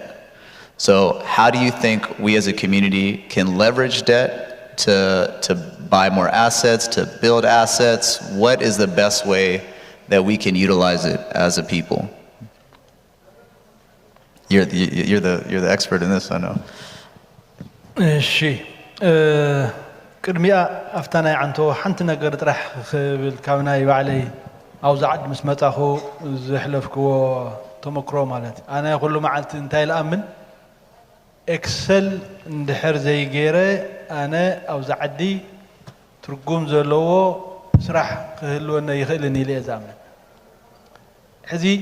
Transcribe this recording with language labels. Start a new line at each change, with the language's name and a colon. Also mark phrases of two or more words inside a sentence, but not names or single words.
English: So how do you think we as a community can leverage debt to buy more assets, to build assets? What is the best way that we can utilize it as a people? You're the expert in this, I know.
Tigrinya: እሺ ቅድሚያ ኣፍታናይ ዓንቶ ሓንቲ ነገር ጥራሕ ክብል ካብ ናይ ባዕለይ ኣብዛ ዓዲ ምስ መጻኹ ዘሕለፍክዎ ተመክሮ ማለት ኣነ ኩሉ መዓልቲ እንታይ ልኣምን ኤክሰል እንድሕር ዘይገይረ ኣነ ኣብዛ ዓዲ ትርጉም ዘለዎ ስራሕ ክህልወነ ይኽእልን ኢለ እየ ዝኣምን ሕዚ